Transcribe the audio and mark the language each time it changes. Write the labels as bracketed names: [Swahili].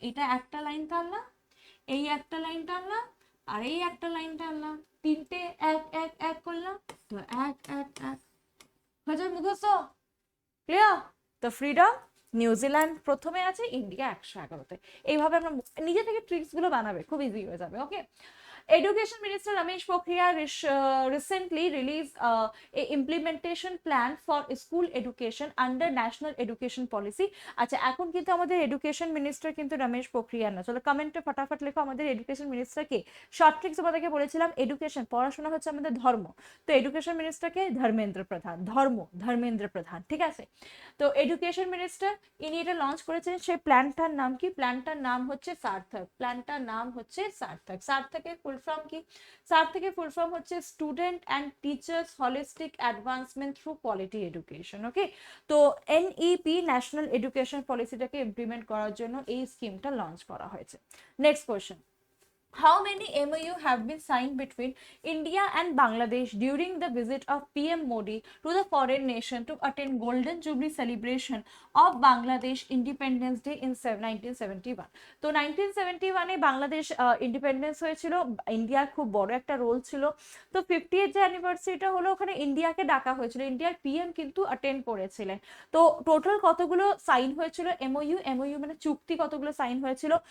[Bangla] এটা একটা লাইন টানলাম, এই একটা লাইন টানলাম, আর এই একটা লাইন টানলাম, তিনটে এক এক এক করলাম, তো এক এক এক হয়ে যাবে মুখস্থ। ক্লিয়ার? তো ফ্রিডম, নিউজিল্যান্ড প্রথমে আছে, ইন্ডিয়া 111তে। এইভাবে আমরা নিজে থেকে ট্রিক্স গুলো বানাবে, খুব ইজি হয়ে যাবে। [English] Okay, Education Minister Ramesh Pokhriyal recently released a implementation plan for school education under National Education Policy. [Bangla] আচ্ছা, এখন কিন্তু আমাদের এডুকেশন মিনিস্টার কিন্তু রমেশ পোখরিয়াল না। চলো কমেন্টে ফটাফট লেখো আমাদের এডুকেশন মিনিস্টার কে। শর্ট ট্রিক্স তোমাদেরকে বলেছিলাম, এডুকেশন পড়াশোনা হচ্ছে আমাদের ধর্ম, তো এডুকেশন মিনিস্টারকে ধর্মেন্দ্র প্রধান, ধর্মেন্দ্র প্রধান। ঠিক আছে, তো এডুকেশন মিনিস্টার ইনি এটা লঞ্চ করেছেন। সেই প্ল্যানটার নাম কি? প্ল্যানটার নাম হচ্ছে সার্থক। প্ল্যানটার নাম হচ্ছে সার্থক। সার্থকের ফুল ফর্ম কি? সার্থকের ফুল ফর্ম হচ্ছে student and teachers holistic advancement through quality education. ওকে, তো এনইপি ন্যাশনাল এডুকেশন পলিসিটাকে ইমপ্লিমেন্ট করার জন্য এই স্কিমটা লঞ্চ করা হয়েছে। Next question, [English] how many MOU have been signed between India and Bangladesh during the visit of PM Modi to the foreign nation to attend Golden Jubilee celebration of Bangladesh Independence Day in 1971? [Bangla] তো 1971 এ Bangladesh independence হয়েছিল, ইন্ডিয়ার খুব বড় একটা role ছিল। তো 50th যে অ্যানিভার্সারিটা হলো, ওখানে ইন্ডিয়াকে ডাকা হয়েছিল, ইন্ডিয়ার পিএম কিন্তু অ্যাটেন্ড করেছিলেন। তো টোটাল কতগুলো সাইন হয়েছিল এমওইউ? এমওইউ মানে চুক্তি, কতগুলো সাইন হয়েছিল?